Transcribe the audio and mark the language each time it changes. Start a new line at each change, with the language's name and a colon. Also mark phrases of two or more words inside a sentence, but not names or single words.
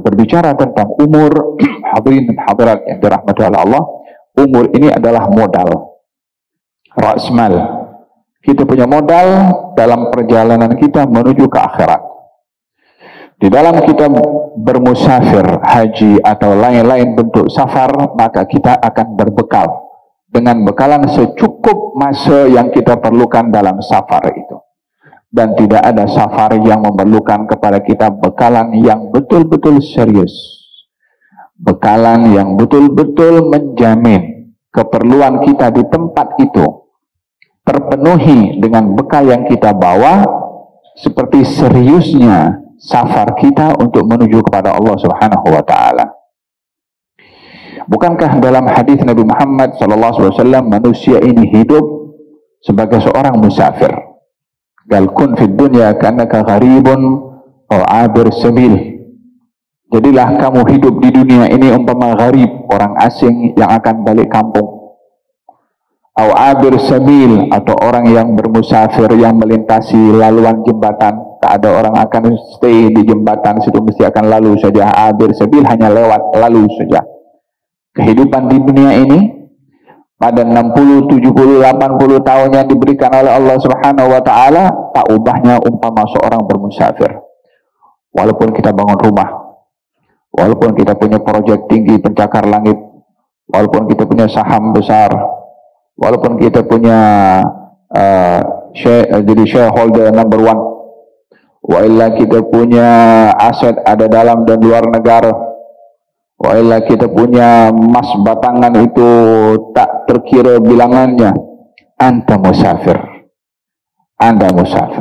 Malay: Berbicara tentang umur, hadirin dan hadirat yang dirahmati oleh Allah, umur ini adalah modal, rasmal. Kita punya modal dalam perjalanan kita menuju ke akhirat. Di dalam kita bermusafir, haji atau lain-lain bentuk safar, maka kita akan berbekal dengan bekalan secukup masa yang kita perlukan dalam safar itu. Dan tidak ada safar yang memerlukan kepada kita bekalan yang betul-betul serius. Bekalan yang betul-betul menjamin keperluan kita di tempat itu terpenuhi dengan bekal yang kita bawa, seperti seriusnya safar kita untuk menuju kepada Allah Subhanahu Wa Taala. Bukankah dalam hadis Nabi Muhammad SAW manusia ini hidup sebagai seorang musafir?
Arabic: قال كن في الدنيا كأنك غريب أو عابر سبيل.
Malay: Jadilah kamu hidup di dunia ini umpama gharib, orang asing yang akan balik kampung.
Arabic: أو عابر سبيل,
Malay: atau orang yang bermusafir yang melintasi laluan jembatan. Tak ada orang akan stay di jembatan situ, mesti akan lalu saja.
Arabic: عابر سبيل
Malay: hanya lewat, lalu saja. Kehidupan di dunia ini pada 60, 70, 80 tahun yang diberikan oleh Allah Subhanahu Wa Taala, tak ubahnya umpama seorang bermusafir. Walaupun kita bangun rumah, walaupun kita punya proyek tinggi pencakar langit, walaupun kita punya saham besar, walaupun kita punya jadi
English: shareholder number one,
Arabic: وإلا
Malay: kita punya aset ada dalam dan luar negara,
Arabic: وإلا
Malay: kita punya emas batangan itu tak terkira bilangannya,
Arabic: أنت مسافر,
Malay: anda musafir.